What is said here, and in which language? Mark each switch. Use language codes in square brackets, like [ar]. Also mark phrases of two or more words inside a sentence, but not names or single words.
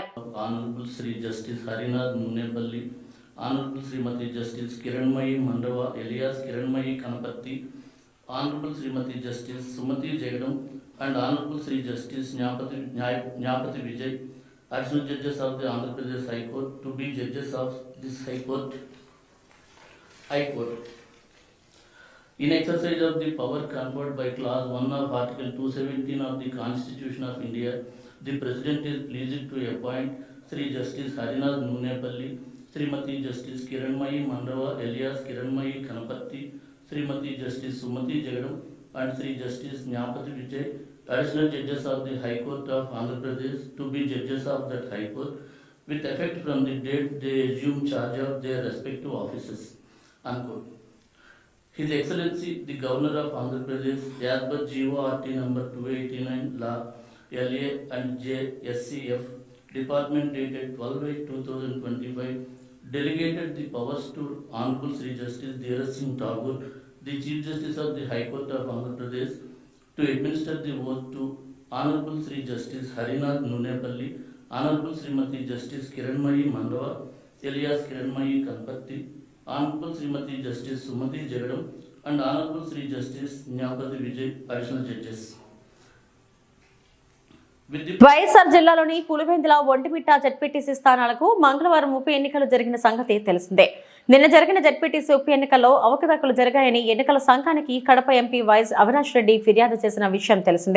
[en] Honorable Sri Justice Harinath Nunepalli, Honorable Srimati Justice Kiranmayi Mandava alias Kiranmayi Kanaparthi, Honorable Srimati Justice Sumathi Jagadam and Honorable Sri Justice Nyayapathi Vijay, Additional Judges of the Andhra Pradesh High Court to be Judges of this High Court. In exercise of the power conferred by Clause 1 of Article 217 of the Constitution of India, the President is pleased to appoint Sri Justice Harinath Nunepalli, Srimati Justice Kiranmayi Mandava alias Kiranmayi Kanapatti, Srimati Justice Sumati Jagadam and Sri Justice Nyapati Vijay, additional judges of the High Court of Andhra Pradesh, to be judges of that High Court with effect from the date they assume charge of their respective offices. Unquote. His Excellency the Governor of Andhra Pradesh, as per GORT number 289 Law LA and J SCF Department dated 12/8/2025, delegated the powers to Honorable Sri Justice Dheeraj Singh Thakur, the Chief Justice of the High Court of Andhra Pradesh, to administer the oath to Honorable Sri Justice Harinath Nunepalli, Honorable Srimati Justice Kiranmayi Mandava alias Kiranmayi Kanpatti, Honorable Srimati Justice Sumati Jagadam and Honorable Sri Justice Nyapati Vijay, additional judges. [te] వైఎస్ఆర్ జిల్లాలోని పులివెందుల, ఒంటిమిట్ట జెడ్పీటీసీ స్థానాలకు మంగళవారం ఉప ఎన్నికలు జరిగిన సంగతి తెలిసిందే. నిన్న జరిగిన జెడ్పీటీసీ ఉప ఎన్నికల్లో అవకతవకలు జరిగాయని ఎన్నికల సంఘానికి కడప ఎంపీ వైఎస్ అవినాష్ రెడ్డి ఫిర్యాదు చేసిన విషయం తెలిసిందే.